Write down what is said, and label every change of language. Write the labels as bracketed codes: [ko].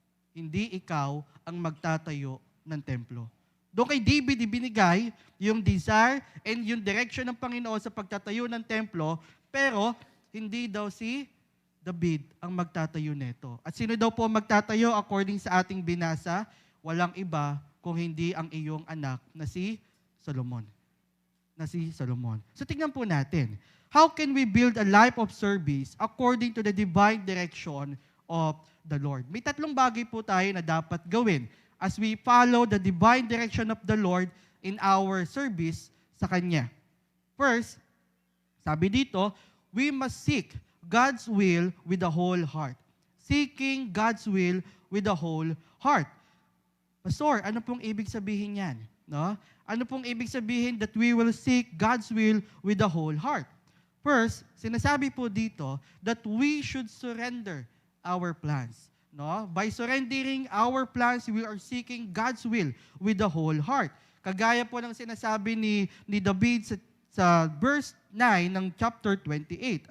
[tl] Hindi ikaw ang magtatayo ng templo. Doon kay David ibinigay yung desire and yung direction ng Panginoon sa pagtatayo ng templo, pero hindi daw si David ang magtatayo nito. At sino daw po magtatayo according sa ating binasa? Walang iba kung hindi ang iyong anak na si Solomon. So tingnan po natin. [en] How can we build a life of service according to the divine direction of the Lord? [tl] May tatlong bagay po tayo na dapat gawin [en] as we follow the divine direction of the Lord in our service [tl] sa Kanya. [en] First, [tl] sabi dito, [en] we must seek God's will with the whole heart. Seeking God's will with the whole heart. Pastor, [tl] ano pong ibig sabihin yan? [en] No? [tl] Ano pong ibig sabihin [en] that we will seek God's will with the whole heart? First, [tl] sinasabi po dito [en] that we should surrender our plans. No? By surrendering our plans, we are seeking God's will with the whole heart. [tl] Kagaya po ng sinasabi ni David sa verse 9 ng chapter 28.